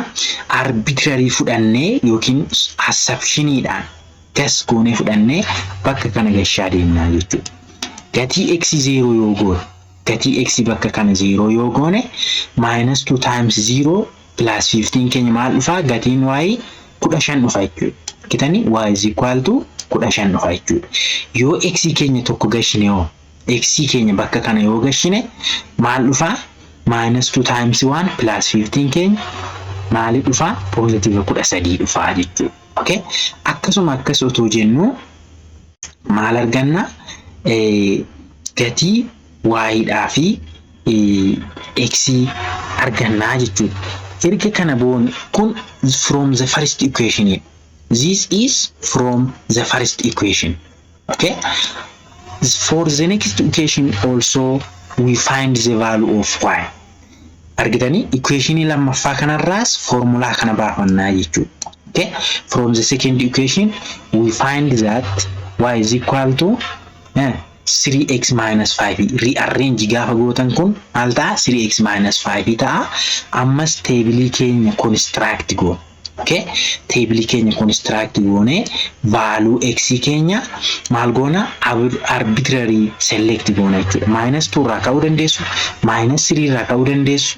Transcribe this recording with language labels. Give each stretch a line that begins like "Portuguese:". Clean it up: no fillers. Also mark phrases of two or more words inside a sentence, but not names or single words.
Oromo: Arbitrary fudhanne yookiin assumptioniidhaan gas goone fudhanne bakka kana gashaa deemna jechuudha. Gatii x 0 yoo goone gatii x bakka kana 0 yoo goone
English: minus 2 times 0 plus 15
Oromo: keenya maal dhufa gatiin y 15 dhufa jechuudha.
English: Kitani y is equal to 15
Oromo: dhufa jechuudha. Yoo x keenya tokko gashine yoo x keenya bakka kana yoo gashine maal dhufa
English: minus 2 times 1 plus 15
Oromo: keenya maal dhufa positive 13 dhufa jechuudha. Okay, akkasuma akkas otoo jennu maal arganna gatii y dhaa fi x arganna jechuudha. Erga kana boon kun
English: from the first equation. This is from the first equation. Okay, for the next equation also we find the value of y.
Oromo: Argitani equation lammaffaa kanarraas formula kana baafannaa jechuudha.
English: Okay, from the second equation we find that y is equal to 3x minus 5.
Oromo: Rearrange gaafa gootan kun maal ta'a
English: 3x minus 5
Oromo: ta'a. Ammas table keenya construct goona. Okay, table keenya construct goone value x keenya maal goona arbitrary select goona jechuudha. Minus 2 irraa ka'uu dandeessu, minus 3 irraa ka'uu dandeessu.